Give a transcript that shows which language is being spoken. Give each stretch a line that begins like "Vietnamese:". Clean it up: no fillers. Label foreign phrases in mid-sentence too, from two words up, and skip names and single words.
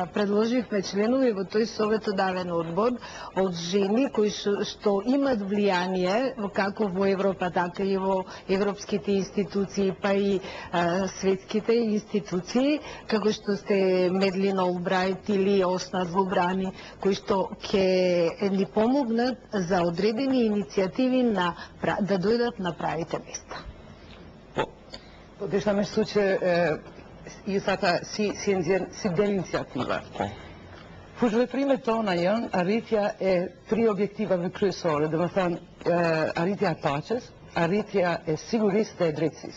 Macedonian: предложивме членови во тој советодавен одбор од жени кои што имат влијание како во Европа, така и во европските институции, па и светските институции, како што сте Медлин Олбрајт или Оснат Лубрани, кои што ќе ни помогнат за одредени иницијативи да дојдат на правите места.
Albanian: Deshta me shtu që ju thata si del iniciativa. Fushveprimet tona janë arritja e 3 objektivave kryesore, dhe më thënë arritja e paqes, arritja e sigurisë dhe e drejtësisë.